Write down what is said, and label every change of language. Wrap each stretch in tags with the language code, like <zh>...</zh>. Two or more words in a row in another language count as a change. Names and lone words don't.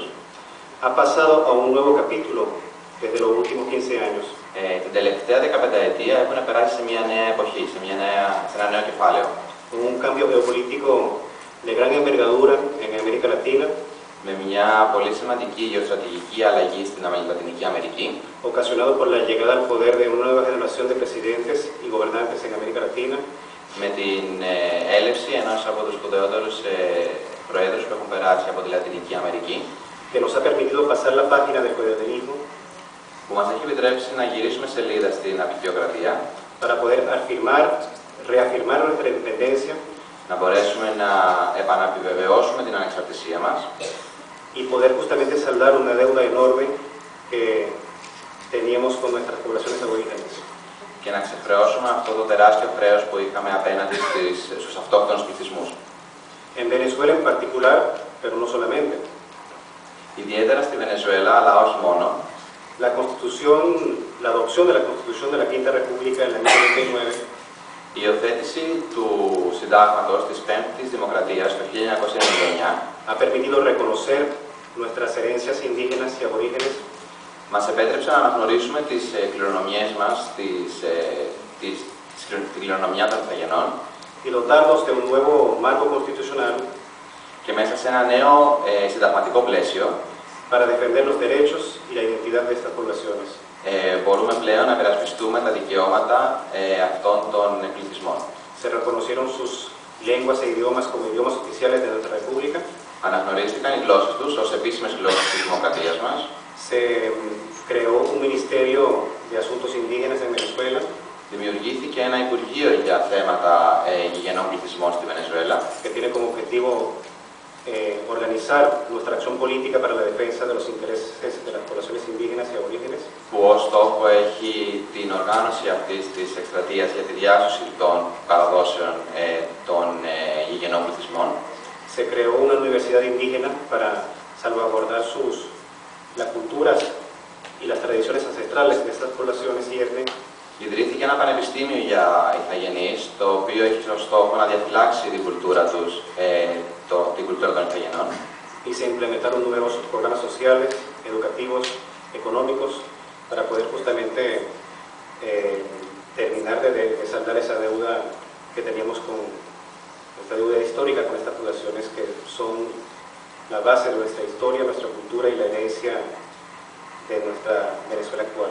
<es>ha pasado a un nuevo capítulo desde los últimos 15 años.</es> <el>Την τελευταία 15ετία έχουν περάσει σε μια νέα εποχή, σε ένα νέο κεφάλαιο.</el> <es>Un cambio geopolítico de gran envergadura en América Latina,</es> <el>Με μια πολύ σημαντική γεωστρατηγική αλλαγή στην Λατινική Αμερική,</el> <es>ocasionado por la llegada al poder de una nueva generación de presidentes y gobernantes en América Latina,</es> <el>με την έλευση ενός από τους σπουδαιότερους προέδρους που έχουν περάσει από τη Λατινική Αμερική,</el> <es>que nos ha permitido pasar la página del feudalismo</es> <el>που μας έχει επιτρέψει να γυρίσουμε σελίδα στην απικιοκρατία,</el> <es>para poder reafirmar nuestra independencia</es> <el>να μπορέσουμε να επαναπιβεβαιώσουμε την ανεξαρτησία μας</el> <es>y poder justamente saldar una deuda enorme que teníamos con nuestras poblaciones aborígenes.</es> <el>και να ξεχρεώσουμε αυτό το τεράστιο χρέος που είχαμε απέναντι στους αυτόχθονους πληθυσμούς.</el> <es>En Venezuela en particular, pero no solamente,</es> <el>Ιδιαίτερα στη Βενεζουέλα, αλλά όχι μόνο,</el> <es>la adopción de la Constitución de la Quinta República en el año 99</es> <el>η υιοθέτηση του συντάγματος της Πέμπτης Δημοκρατίας το 1999</el> <es>ha permitido reconocer nuestras herencias indígenas y aborígenes</es> <el>μας επέτρεψε να αναγνωρίσουμε τις κληρονομιές μας, την κληρονομιά των ηθαγενών</el> <es>y dotarnos de un nuevo marco constitucional</es> <el>και μέσα σε ένα νέο συνταγματικό πλαίσιο</el> <es>para defender los derechos y la identidad de estas poblaciones.</es> <el>μπορούμε πλέον να υπερασπιστούμε τα δικαιώματα αυτών των πληθυσμών.</el> <es>Se reconocieron sus lenguas e idiomas como idiomas oficiales de nuestra república.</es> <el>Αναγνωρίστηκαν οι γλώσσες τους ως επίσημες γλώσσες της δημοκρατίας μας.</el> <es>Se creó un ministerio de asuntos indígenas en Venezuela</es> <el>Δημιουργήθηκε ένα Υπουργείο για θέματα γηγενών πληθυσμών στη Βενεζουέλα,</el> <es>que tiene como objetivo organizar nuestra acción política para la defensa de los intereses de las poblaciones indígenas y aborígenes,</es> <el>που ως στόχο έχει την οργάνωση αυτής της εκστρατείας για τη διάσωση των παραδόσεων των γηγενών πληθυσμών.</el> <es>se creó una universidad indígena para salvaguardar las culturas y las tradiciones ancestrales de estas poblaciones y etnias.</es> <el>Ιδρύθηκε ένα πανεπιστήμιο για ηθαγενείς, το οποίο έχει ως στόχο να διαφυλάξει την κουλτούρα τους, την κουλτούρα των ηθαγενών.</el> <es>Y se implementaron numerosos programas sociales, educativos, económicos, para poder justamente terminar de saldar esa deuda que teníamos con esta deuda histórica con estas poblaciones que son la base de nuestra historia, nuestra cultura y la herencia de nuestra Venezuela actual.</es>